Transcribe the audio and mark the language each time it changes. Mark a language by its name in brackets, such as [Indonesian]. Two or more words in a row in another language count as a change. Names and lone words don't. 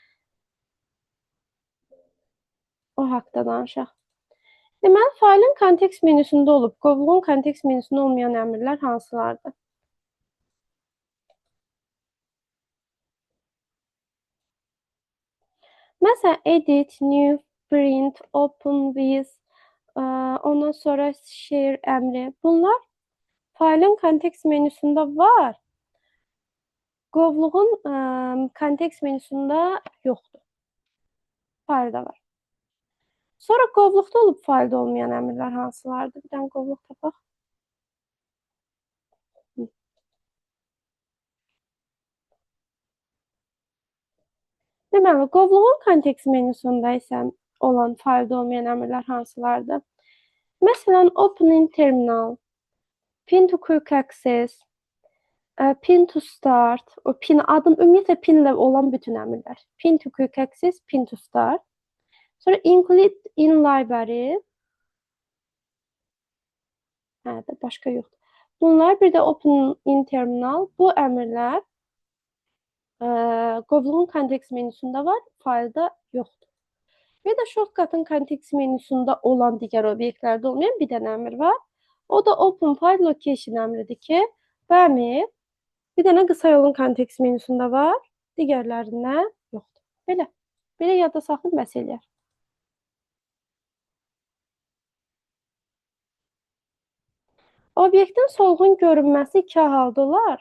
[Azerbaijani] O haqda danışaq. Deməli, faylın kontekst menüsündə olub, qovluğun kontekst menüsündə olmayan əmrlər hansılardır? Məsələn, [English] edit, new, print, open with, [Azerbaijani] ondan sonra share əmri. Bunlar faylın kontekst menüsündə var. Qovluğun kontekst menüsündə yoxdur. Faylda var. Sonra qovluqda olub faylda olmayan əmrlər hansılardır? Bir dənə qovluq tapaq. Deməli, qovluğun kontekst menüsündə isə olan faylda olmayan əmrlər hansılardır? Məsələn, [English] open in terminal, pin to quick access, pin to start, [Azerbaijani] o pin adın ümumiyyətlə pinlə olan bütün əmrlər. [English] Pin to quick access, pin to start. [Azerbaijani] Sonra [English] include in library. [Azerbaijani] Başqa yoxdur. Bunlar bir də [English] open in terminal. [Azerbaijani] Bu əmrlər qovluğun kontekst menüsündə var, faylda yoxdur. Və də shortcutın kontekst menüsündə olan digər obyektlərdə olmayan bir dənə əmr var. O da [English] open file location [Azerbaijani] əmridir ki, bu əmr bir dənə qısa yolun kontekst menüsündə var, digərlərində yoxdur. Belə. Belə yadda saxlayın, bəs eləyər. Obyektin solğun görünməsi iki halda olar.